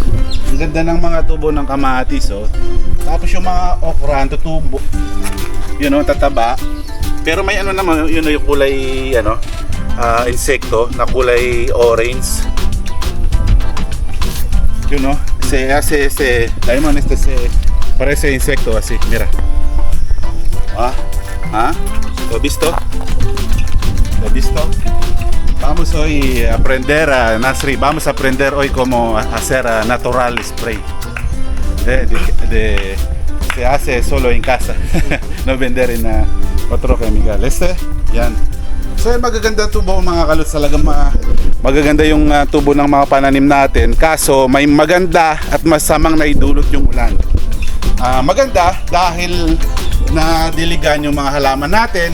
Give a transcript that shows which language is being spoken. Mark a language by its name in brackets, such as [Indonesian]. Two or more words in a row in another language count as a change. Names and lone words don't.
[Filipino] Ang ganda ng mga tubo ng kamatis, oh. Tapos yung mga okra, tutubo. Yun, oh, tataba. Pero may ano naman, yun, yung kulay, insekto na kulay orange. Yun, oh. Diamond, [Spanish] parece insekto así, mira. ¿Lo visto? ¿Lo visto? Vamos hoy a aprender, Nasri, vamos a aprender hoy cómo hacer [English] natural spray. [Spanish] Se hace solo en casa, no vender en otro chemical. [Filipino] Yan. So magaganda tubo mga kaluts, talagang magaganda yung tubo ng mga pananim natin. Kaso may maganda at masamang naidulot yung ulan. Maganda dahil nadiligan yung mga halaman natin.